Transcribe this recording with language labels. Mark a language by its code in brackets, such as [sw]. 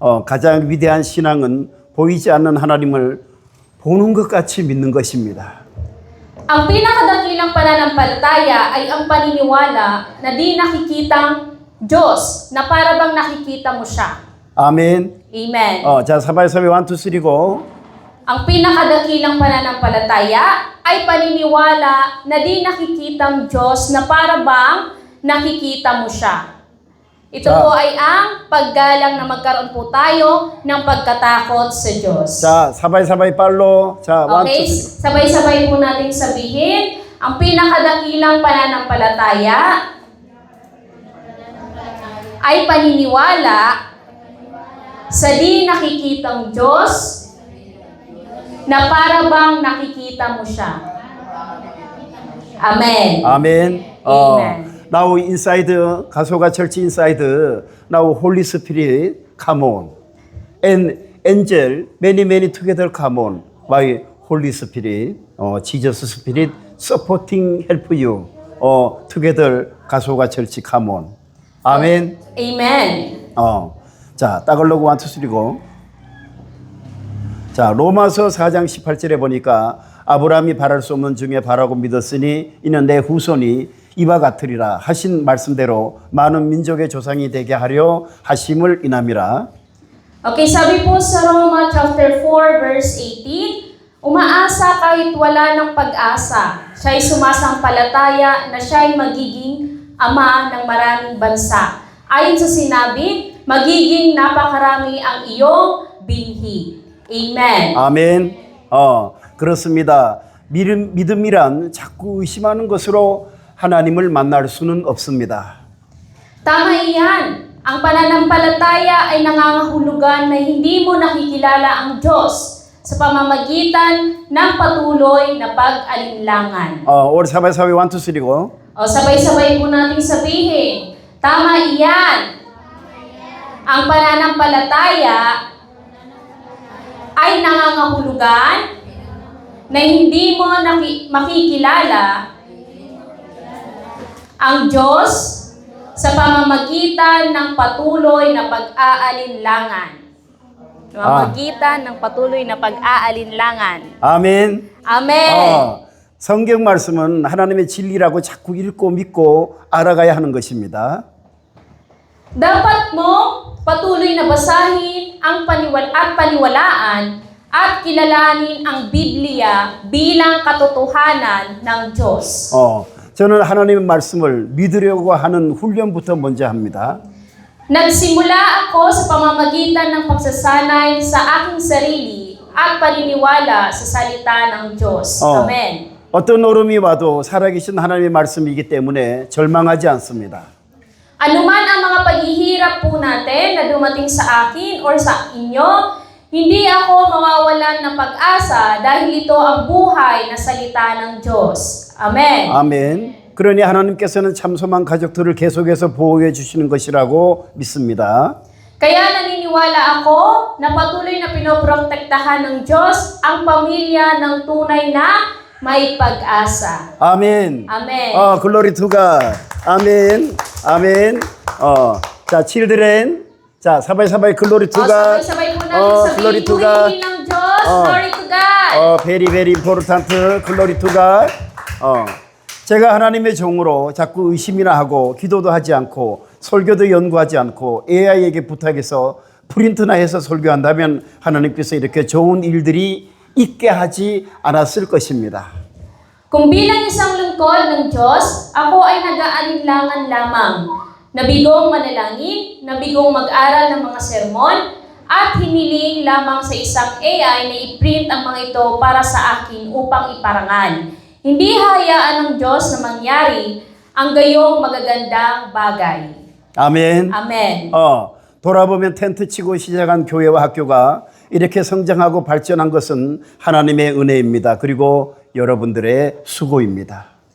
[ko] 가장 위대한 신앙은 보이지 않는 하나님을 보는 것 같이 믿는 것입니다. [tl] Ang pinakadakilang pananampalataya ay ang paniniwala na di nakikitang Diyos, na para bang nakikita mo siya. [ko] 아멘. [en] Amen. [ko] 자, 사바이사바이 1, 2, 3고. [tl] Ang pinakadakilang pananampalataya ay paniniwala na di nakikitang Diyos, na para bang nakikita mo siya. Ito po ay ang paggalang na magkaroon po tayo ng pagkatakot sa Diyos. [ko] 자, 사바이사바이 빨로. 자, 1, [en] Okay, 2, 3. [tl] sabay-sabay po natin sabihin, ang pinakadakilang pananampalataya ay paniniwala sa di nakikitang Diyos, na para bang nakikita mo siya. [en] Amen. [ko] 아멘. [en] Amen. Now inside 가소가 church inside now Holy Spirit come on and angel many together come on by Holy Spirit Jesus Spirit supporting help you together 가소가 church come on 아멘. Amen. [ko] 자 따글로그 1, 2, 3고. 자, 로마서 4장 18절에 보니까 아브라함이 바랄 수 없는 중에 바라고 믿었으니 이는 내 후손이 이와 같으리라 하신 말씀대로 많은 민족의 조상이 되게 하려 하심을 인함이라. [tl] Okay, sabi po sa Roma chapter 4 verse 18, umaasa kahit wala ng pag-asa. Siya'y sumasampalataya na siya'y magiging ama ng maraming bansa. Ayon sa sinabi, magiging napakarami ang iyong binhi. [en] Amen. [ko] 아멘. 그렇습니다. 믿음이란 자꾸 의심하는 것으로 하나님을 만날 수는 없습니다. [tl] Tama iyan. Ang pananampalataya ay nangangahulugan na hindi mo nakikilala ang Diyos sa pamamagitan ng patuloy na pag-alinlangan. 우리 사바이사바이 1, 2, 3고. Sabay-sabay po natin sabihin, tama iyan. Ang pananampalataya ay nangangahulugan na hindi mo makikilala ang Diyos sa pamamagitan ng patuloy na pag-aalinlangan. Pamamagitan ng patuloy na pag-aalinlangan. [ko] 아멘. [en] Amen. [ko] 성경 말씀은 하나님의 진리라고 자꾸 읽고 믿고 알아가야 하는 것입니다. [tl] Dapat mo patuloy na basahin ang paniwalaan at kilalanin ang Biblia bilang katotohanan ng Diyos. [ko] 저는 하나님의 말씀을 믿으려고 하는 훈련부터 먼저 합니다. [tl] Nagsimula ako sa pamamagitan ng pagsasanay sa aking sarili at paniniwala sa salita ng Diyos. [en] Amen. [ko] 어떤 어려움이 와도 살아계신 하나님의 말씀이기 때문에 절망하지 않습니다. [tl] Anuman ang mga paghihirap po natin na dumating sa akin or sa inyo, hindi ako mawawalan ng pag-asa dahil ito ang buhay na salita ng Diyos. [en] Amen. [ko] 아멘. 그러니 하나님께서는 참소만 가족들을 계속해서 보호해 주시는 것이라고 믿습니다. [tl] Kaya naniniwala ako na patuloy na pinoprotektahan ng Diyos ang pamilya ng tunay na may pag-asa. [ko] 아멘. [en] Amen. 글로리 투 갓. 아멘. 아멘. 자, children. 자, 사바이 글로리 투 갓. [tl] Sabay-sabay po natin [en] 글로리 [tl] sabihin, [en] 투 갓. [tl] purihin ng Diyos, [en] glory to God. very important. 글로리 투 갓. [ko] 제가 하나님의 종으로 자꾸 의심이나 하고 기도도 하지 않고 설교도 연구하지 않고 AI에게 부탁해서 프린트나 해서 설교한다면 하나님께서 이렇게 좋은 일들이 있게 하지 않았을 것입니다. [tl] Kung bilang isang lingkod ng Diyos, ako ay nag-aalinlangan lamang. Nabigong manalangin, nabigong mag-aral ng mga sermon, at hiniling lamang sa isang AI na i-print ang mga ito para sa akin upang iparangal. Hindi hayaan ng Diyos na mangyari ang gayong magagandang bagay. [ko] 아멘. [en] Amen. [ko] 돌아보면 텐트 치고 시작한 교회와 학교가 이렇게 성장하고 발전한 것은 하나님의 은혜입니다. 그리고 여러분들의 수고입니다.